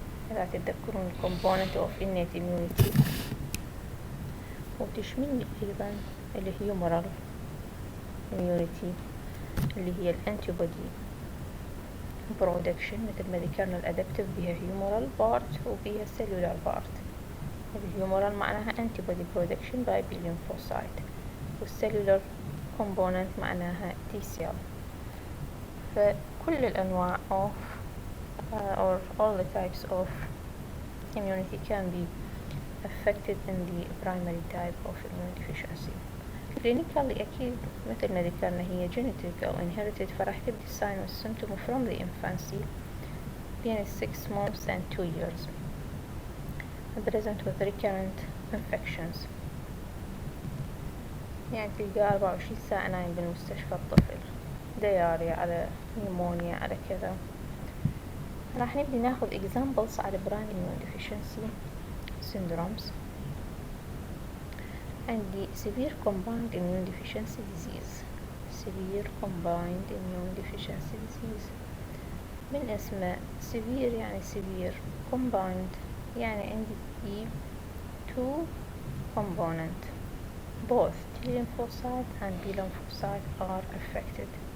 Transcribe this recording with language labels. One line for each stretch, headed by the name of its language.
Arabic: إذا تتذكرون
English: component of innate immunity،
Arabic: وتشمل لي أيضا اللي هي
English: humoral immunity
Arabic: اللي هي الانتيبودي production. مثل ما ذكرنا الأدابتيف بها
English: humoral part
Arabic: وبها
English: cellular part. الhumoral
Arabic: معناها
English: antibody production by B lymphocyte، والcellular component معناها T cell.
Arabic: فكل الأنواع
English: of or all the types of immunity can be affected in the primary type of immune deficiency. clinically
Arabic: أكيد مثل ما ذكرنا هي
English: genetic
Arabic: أو
English: inherited،
Arabic: فراح تبدي
English: sign و symptom from the infancy
Arabic: بين
English: 6 months and 2 years present with recurrent infections.
Arabic: يعني تلقى 24 ساعة نايم بالمستشفى الطفل، دياريا على نيمونيا على كذا. راح نبدي ناخذ
English: examples
Arabic: على
English: primary immune deficiency syndromes.
Arabic: عندي
English: severe combined immune deficiency disease. severe combined immune deficiency disease
Arabic: من اسمه
English: severe
Arabic: يعني
English: severe، combined
Arabic: يعني عندي
English: two component both T lymphocyte and B lymphocyte are affected.